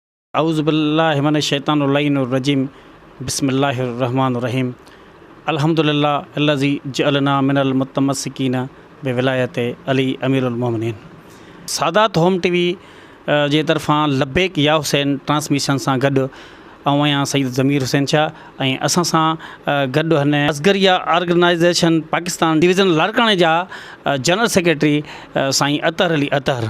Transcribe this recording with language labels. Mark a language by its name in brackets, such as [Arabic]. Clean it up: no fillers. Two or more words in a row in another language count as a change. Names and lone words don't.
[Arabic] أعوذ بالله من الشيطان الرجيم بسم الله الرحمن الرحيم الحمد لله الذي جعلنا من المتمسكين بولاية علي أمير المؤمنين. [Sindhi] सादात होम टीवी जे तरफ़ां लब्बैक या हुसैन ट्रांसमिशन सां गॾु आहियां सईद ज़मीर हुसैन शाह ऐं असां सां गॾु हिन असगरिया ऑर्गेनाइज़ेशन पाकिस्तान डिवीज़न लाड़काणे जा [English] General Secretary [Sindhi] साईं अतहर अली अतहर।